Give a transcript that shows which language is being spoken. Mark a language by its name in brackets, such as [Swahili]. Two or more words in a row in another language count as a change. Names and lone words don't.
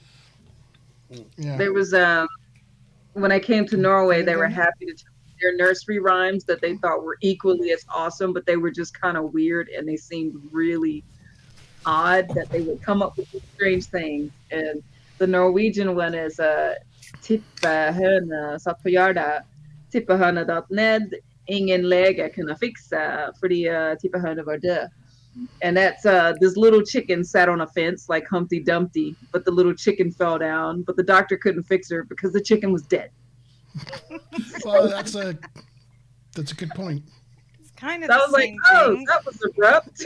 [English] Yeah. There was when I came to Norway, they were happy to tell me their nursery rhymes that they thought were equally as awesome, but they were just kind of weird and they seemed really odd that they would come up with these strange things. And the Norwegian one is [Norwegian] tippa høna satt på gjerdet, tippa høna datt ned, ingen lege kunne fikse fordi tippa høna var død. [English] And that's this little chicken sat on a fence like Humpty Dumpty, but the little chicken fell down, but the doctor couldn't fix her because the chicken was dead. Well, that's a good point. It's kind of So I the was like, same oh, thing. that was abrupt.